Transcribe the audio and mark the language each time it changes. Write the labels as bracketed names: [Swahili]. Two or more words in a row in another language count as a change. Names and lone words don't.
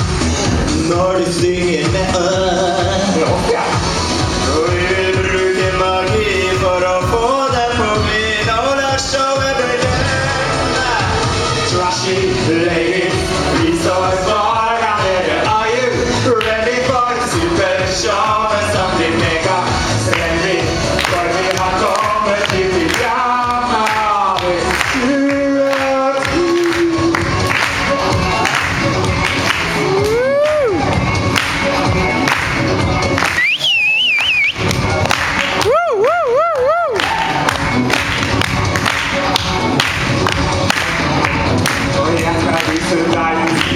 [Norwegian] Når du synger med Ja. Og vi vil bruke magi for å få deg på glid. Og la showet begynne. [English] Trashy ladies, [Norwegian] vi står foran dere. [English] Are you ready for [Norwegian] supershowet som blir mega-spennende? For vi har kommet til januar 2010. Og jeg skal vise deg en